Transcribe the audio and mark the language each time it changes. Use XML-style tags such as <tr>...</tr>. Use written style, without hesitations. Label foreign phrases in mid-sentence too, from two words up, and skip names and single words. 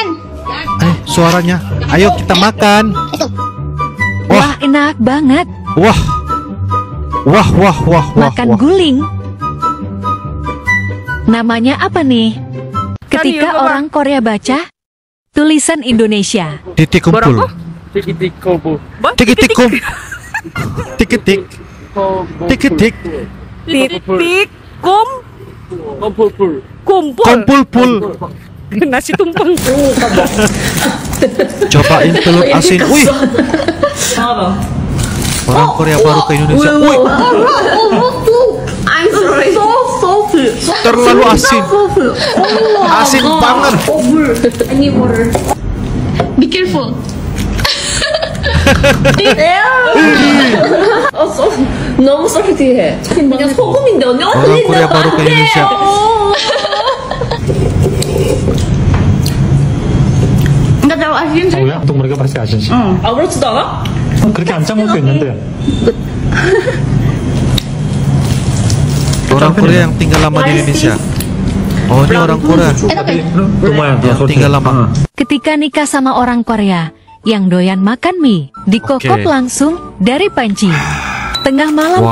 <id>Suaranya. Ayo kita makan. Wah, enak banget. Wah. Makan guling. Namanya apa nih? Ketika orang Korea baca tulisan Indonesia. Titik kumpul. Tik-tik kum. Tik-tik. Tik-tik.</id> <ko>틱틱</ko> <id>Kumpul-pul. nasi tumpeng. Cobain telur asin. Wih. Orang Korea baru ke Indonesia. Wih. Terlalu asin. Asin banget.</id> <en>Be careful.</en> <ko>너무 썰티해. 그냥 소금인데 언니</ko> <id>Orang Korea baru ke Indonesia. Enggak terlalu asin sih. ya? Untuk mereka pasti asin sih.</id> <ko>아무렇지도 않아? 그렇게 안 짠 것도 있는데.</ko> <id>Orang Korea yang tinggal lama di Indonesia. Oh, ini orang Korea lumayan. yang tinggal lama. Ketika nikah sama orang Korea yang doyan makan mie, dikokop Oke. langsung dari panci. Tengah malam</id>